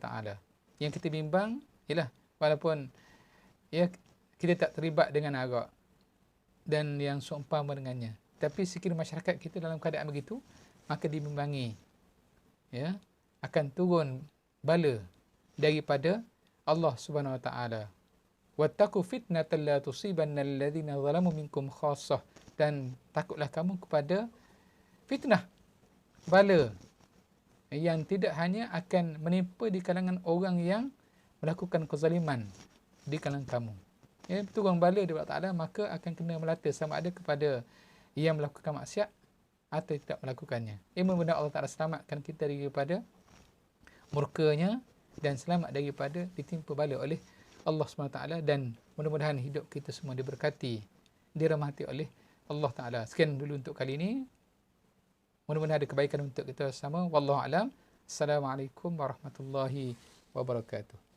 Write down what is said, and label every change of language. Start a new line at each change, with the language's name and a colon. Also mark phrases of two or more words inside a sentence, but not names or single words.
Malay: Yang kita bimbang ialah, walaupun kita tak terlibat dengan arak dan yang seumpama dengannya, tapi sekiranya masyarakat kita dalam keadaan begitu, maka dibimbangi akan turun bala daripada
Arabic: الله سبحانه وتعالى. واتقوا فتنة لا تصيبن الذين ظلموا منكم خاصة,
Malay: dan takutlah kamu kepada fitnah, bala yang tidak hanya akan menimpa di kalangan orang yang melakukan kezaliman di kalangan kamu. Turun bala daripada Allah Ta'ala, maka akan kena melata sama ada kepada yang melakukan maksiat atau tidak melakukannya. Mudah-mudahan Allah Ta'ala selamatkan kita daripada murkanya dan selamat daripada ditimpa bala oleh Allah SWT, dan mudah-mudahan hidup kita semua diberkati, dirahmati oleh Allah Ta'ala. Sekian dulu untuk kali ini. Mudah-mudahan ada kebaikan untuk kita bersama.
Arabic: والله أعلم. السلام عليكم ورحمة الله وبركاته.